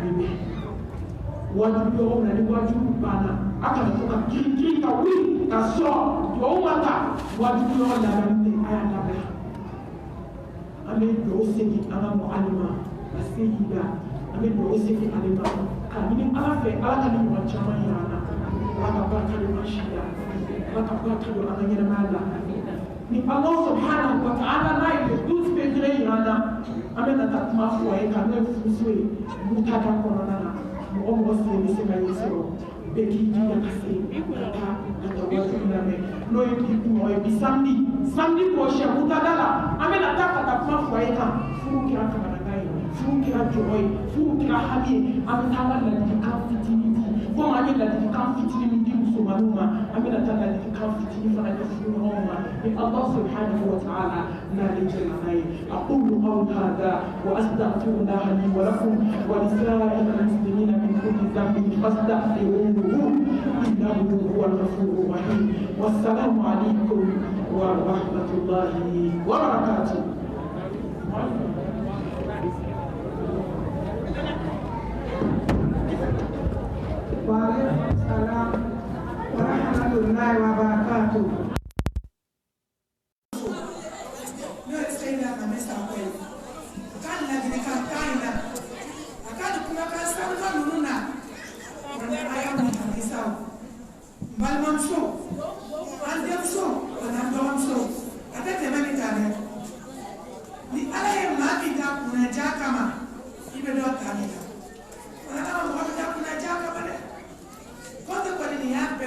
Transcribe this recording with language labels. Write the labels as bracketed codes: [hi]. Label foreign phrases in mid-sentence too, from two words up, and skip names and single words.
[bm] bɛ bɛn wajibi yɔrɔ na ni wajibi banna a kana to ka girin ka wuli ka sɔrɔ duwawu ma ta wajibi yɔrɔ labɛnni tɛ a y'a labɛn an bɛ duwawu segin an ka mɔgɔlima ka se yi la an bɛ duwawu segin ale ma ka ɲini ala fɛ ala ka ni ɲɔgɔn caman yira an na ala ka barika don an si la ala ka barika don an ka ɲɛnamaya la ni Allah [ar] سبحانه وتعالى [bm] n'a ye [fr] le 12 février [bm] yira an na an bɛ na taa kuma fɔ a ye ka n'o ye furuso ye mutada kɔnɔna na mɔgɔ mɔgɔ sen bɛ se ka ye sɔrɔ bɛɛ k'i jija ka se ka taa wajibi lamɛn n'o ye bi kumɔgɔ ye bi [fr] samedi prochain [bm] mutada la an bɛ na taa ka taa kuma fɔ a ye kan furu kɛra kamanagan ye furu kɛra jɔyɔ ye furu kɛra hami ye an bɛ taa an ka ladilikan fitinin di komi an ye ladilikan fitinin min di musomaninw ma an bɛ na taa ladilikan fitinin fana di furuɲɔgɔnw ma ni Allah [ar] سبحانه وتعالى [bm] n'ale jɛna n'a ye [ar] أقول قولي هذا وأستغفر الله لي ولكم ولسائر المسلمين من كل ذنب فاستغفروه إنه هو الغفور الرحيم والسلام عليكم ورحمة الله وبركاته. وعليكم السلام ورحمة الله وبركاته. [bm] N'o ye Seyida Mame Sakɔ ye a ka ladilikan kan in na a ka nin kumakan sanuman ninnu na a y'a mun halisa o n balimamuso an denmuso ani an dɔgɔmuso a tɛ tɛmɛ nin kan dɛ ni ala ye maa min da kunnadiya kama i bɛ dɔ ta nin na wala ala mɔgɔ bɛ da kunnadiya kama dɛ kɔntɛ kɔni nin y'a bɛɛ